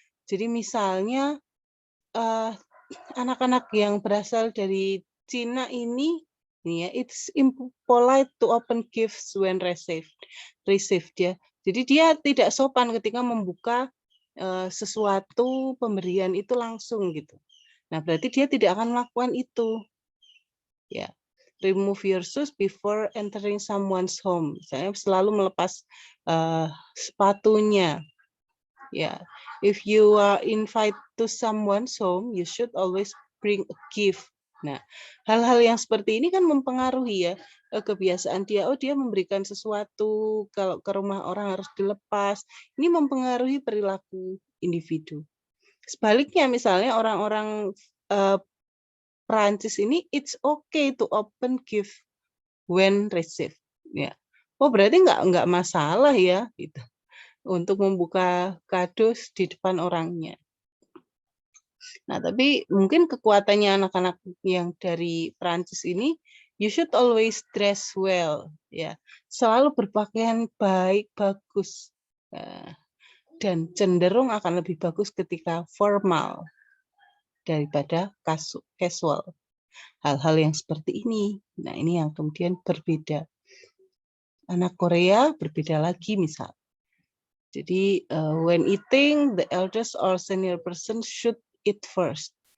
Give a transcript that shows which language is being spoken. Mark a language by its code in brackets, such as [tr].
[id] Jadi misalnya anak-anak yang berasal dari Cina ini ya, [en] it's impolite to open gifts when received [id] ya. Jadi dia tidak sopan ketika membuka sesuatu pemberian itu langsung gitu. Nah, berarti dia tidak akan melakukan itu. Ya. [en] Remove your shoes before entering someone's home. [id] Saya selalu melepas sepatunya. [en] Ya. If you are invite to someone's home, you should always bring a gift. [id] Nah, hal-hal yang seperti ini kan mempengaruhi ya kebiasaan dia. Oh, dia memberikan sesuatu kalau ke rumah orang harus dilepas. Ini mempengaruhi perilaku individu. Sebaliknya misalnya orang-orang Prancis ini [en] it's okay to open gift when received. [id] Ya. Oh, berarti nggak masalah ya gitu untuk membuka kado di depan orangnya. Nah, tapi mungkin kekuatannya anak-anak yang dari Prancis ini, [en] you should always dress well, [id] ya, selalu berpakaian baik, bagus, dan cenderung akan lebih bagus ketika formal daripada casual. Hal-hal yang seperti ini, nah ini yang kemudian berbeda. Anak Korea berbeda lagi misal. Jadi [en] when eating, the eldest or senior person should eat first.